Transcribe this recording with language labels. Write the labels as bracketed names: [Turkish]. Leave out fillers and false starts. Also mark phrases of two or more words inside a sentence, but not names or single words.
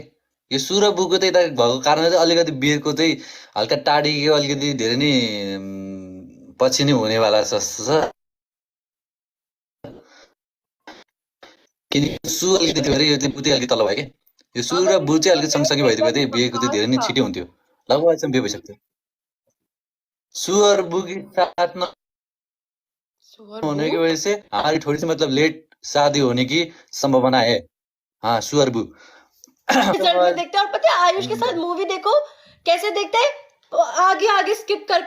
[Nepali] यो सु र बुको चाहिँ यता भएको कारणले चाहिँ अलिकति बिहेको चाहिँ हल्का टाढी अलिकति धेरै नै पछि नै हुनेवाला जस्तो छ। किनकि सु अलिकति यो चाहिँ बु चाहिँ अलिकति तल भयो के। यो सु र बु चाहिँ अलिकति सँगसँगै भइदियो भने चाहिँ बिहेको चाहिँ धेरै नै छिटो हुन्थ्यो। लगभग अहिलेसम्म बिहे भइसक्थ्यो। [Hindi] सु और बु के साथ में होने की वजह से हमारी थोड़ी सी मतलब लेट शादी होने की संभावना है। हाँ सु और बु देखते। और पता है आयुष के साथ मूवी देखो कैसे देखते हैं आगे स्किप करके पागल।